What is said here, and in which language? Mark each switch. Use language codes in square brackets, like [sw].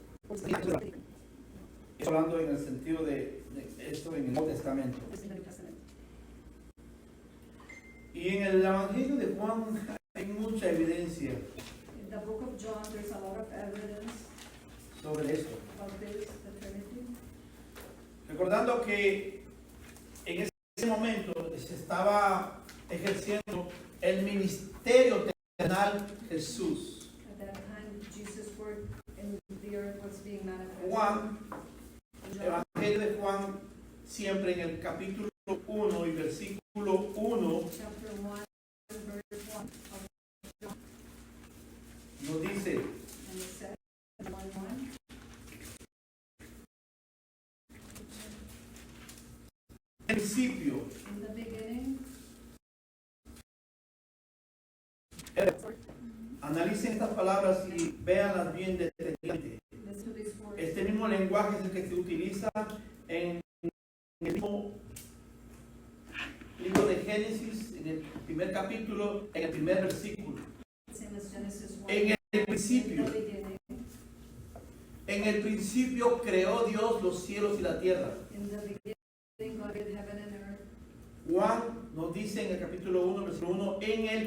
[es] Estoy hablando en el sentido de esto en el Nuevo Testamento. Y en el Evangelio de Juan hay mucha evidencia [en] In the book of John, there's a lot of evidence [es] sobre esto. [en] about this, the Trinity. [es] Recordando que en ese momento se estaba ejerciendo el ministerio terrenal Jesús. [en] At that time, Jesus' word in the earth was being manifested. [es] Juan, [en] John, [es] Evangelio de Juan, siempre en el capítulo 1 y versículo 1, [en] chapter 1, verse 1 of John, [es] nos dice: [en] and it says, 1:1. [es] en principio, [en] In the beginning, [es] analicen estas palabras y véanlas bien detenidamente. [en] listen to these words. [es] Este mismo lenguaje es el que se utiliza en el mismo libro de Génesis, en el primer capítulo, en el primer versículo. [en] Same as Genesis 1. [es] En el [en] In [es] principio, [en] the beginning, [es] en el principio creó Dios los cielos y la tierra. [en] in the beginning, God did heaven and earth. [es] Juan nos dice en el capítulo 1, versículo 1, en el